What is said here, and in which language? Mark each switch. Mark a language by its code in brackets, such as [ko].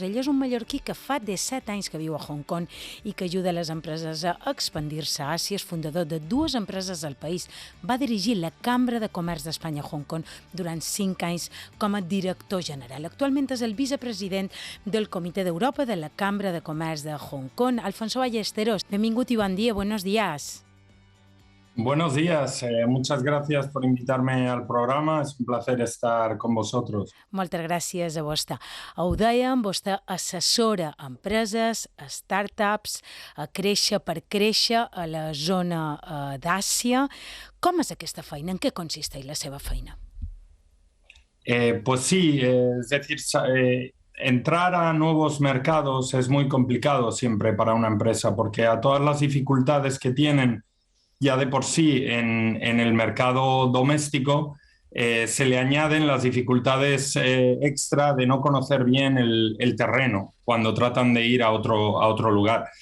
[ca] Ell és un mallorquí que fa 17 anys que viu a Hong Kong i que ajuda les empreses a expandir-se a Àsia. És fundador de 2 empreses al país. Va dirigir la Cambra de Comerç d'Espanya a Hong Kong durant 5 anys com a director general. Actualment és el vicepresident del Comitè d'Europa de la Cambra de Comerç de Hong Kong. Alfonso Ballesteros, benvingut i bon dia, [es] buenos días. Buenos días, muchas gracias por invitarme al programa, es un placer estar con vosotros. [ca] Moltes gràcies a vostè. Ho dèiem, vostè assessora empreses, startups, a créixer per créixer a la zona d'Àsia. Com és aquesta feina? En què consisteix la seva feina? [es] Pues sí, es decir, entrar a nuevos mercados es muy complicado siempre para una empresa porque a todas las dificultades que tienen ya de por sí en el mercado doméstico se le añaden las dificultades extra de no conocer bien el terreno cuando tratan de ir a otro lugar.